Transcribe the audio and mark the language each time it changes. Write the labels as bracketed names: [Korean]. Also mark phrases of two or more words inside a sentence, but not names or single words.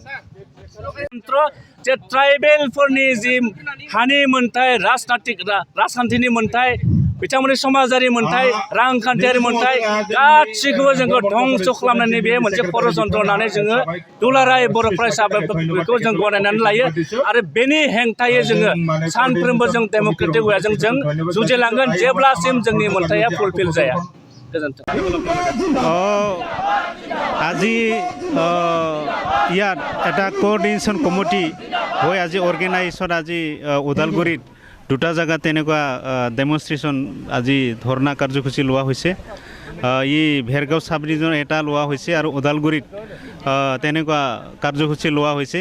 [Bodo] जे ट्राइबेलफोरनि जि हानि मोन्थाय राजखान्थिनि मोन्थाय बिथांमोननि समाजारि मोन्थाय रांखान्थियारि मोन्थाय गासैखौबो जोङो धंस खालामनानै बे मोनसे षड़यन्त्र होननानै जोङो दुलाराय बर' फरायसाफोर बेखौ जों गनायनानै लायो आरो बेनि हेंथायै जोङो सानफ्रोमबो जों डेमोक्रेटिक वेजों जों जुजिलांगोन जेब्लासिम जोंनि मोन्थाया फुलफिल जाया। गोजोन्थों। [Assamese] আজি ইয়াত এটা [English] coordination committee [Assamese] হৈ আজি অৰ্গেনাইজেশ্যন আজি ওদালগুৰিত দুটা জায়গা তেনেকুৱা ডেমনষ্ট্ৰেশ্যন আজি ধৰ্ণা কাৰ্যসূচী লোৱা হৈছে। ই ভেৰগাঁও [English] sub division [Assamese] এটা লোৱা হৈছে আৰু ওদালগুৰিত তেনেকুৱা কাৰ্যসূচী লোৱা হৈছে।